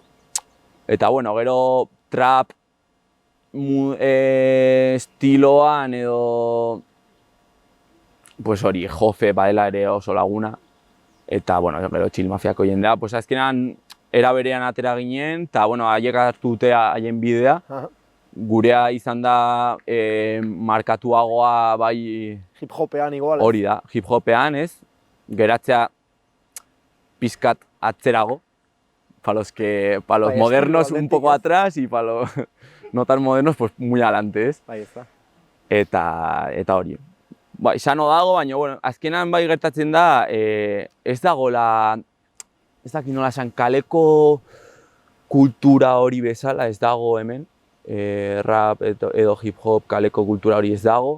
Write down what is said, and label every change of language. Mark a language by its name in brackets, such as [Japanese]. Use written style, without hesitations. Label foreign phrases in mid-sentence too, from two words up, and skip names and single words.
[Basque] eta bueno, gero trap estiloan edo pues hori, Jofe badela ere oso laguna, eta bueno, gero Chill Mafiako jendea, pues azkenan era berean atera ginen, eta bueno, haiek hartu dute haien bidea, Aha. gurea izan da markatuagoa bai Hip-hopean igual. hori da, hip-hopean ez, geratzea pizkat atzerago, [Spanish] para los [Basque] Bai, [Spanish] modernos [Basque] estilo [Spanish] un poco [Basque] aldetik, ez? [Spanish] atrás y para los no tan modernos pues muy adelante, [Basque] ez? Bai, ez da. Eta hori. Bai, sano dago, baina bueno, azkenan bai gertatzen da, ez dagoela, ez dakit nola esan, kaleko kultura hori bezala ez dago hemen, rap edo hip-hop kaleko kultura hori ez dago.